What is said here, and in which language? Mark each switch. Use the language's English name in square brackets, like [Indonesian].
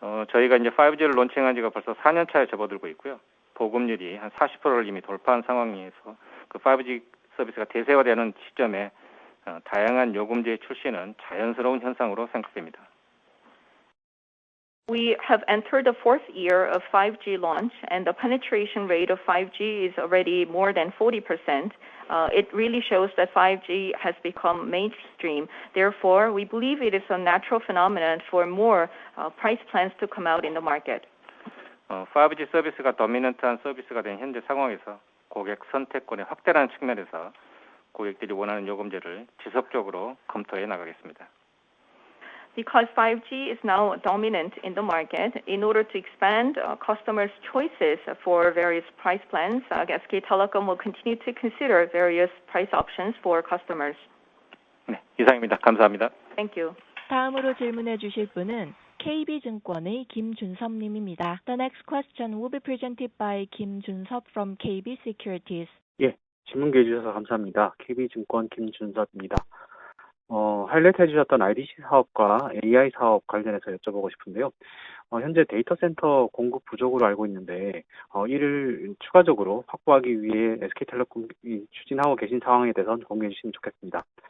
[Korean] 저희가 이제 5G를 론칭한 지가 벌써 4년 차에 접어들고 있고요. 보급률이 한 40%를 이미 돌파한 상황에서 그 5G 서비스가 대세화되는 시점에 다양한 요금제의 출시는 자연스러운 현상으로 생각됩니다. [English] We have entered the fourth year of 5G launch, and the penetration rate of 5G is already more than 40%. It really shows that 5G has become mainstream. Therefore, we believe it is a natural phenomenon for more price plans to come out in the market. [Korean] 5G 서비스가 도미넌트한 서비스가 된 현재 상황에서 고객 선택권의 확대라는 측면에서 고객들이 원하는 요금제를 지속적으로 검토해 나가겠습니다. [English] Because 5G is now dominant in the market, in order to expand customers' choices for various price plans, SK Telecom will continue to consider various price options for customers. [Korean] 네, 이상입니다. 감사합니다. [English] Thank you. [Korean] 다음으로 질문해 주실 분은 KB증권의 김준섭님입니다. [English] The next question will be presented by 김준섭 from KB Securities. [Korean] 예, 질문 기회 주셔서 감사합니다. KB증권 김준섭입니다. 하이라이트 해주셨던 IDC 사업과 AI 사업 관련해서 여쭤보고 싶은데요. 현재 데이터 센터 공급 부족으로 알고 있는데 이를 추가적으로 확보하기 위해 SK텔레콤이 추진하고 계신 상황에 대해서 공유해 주시면 좋겠습니다.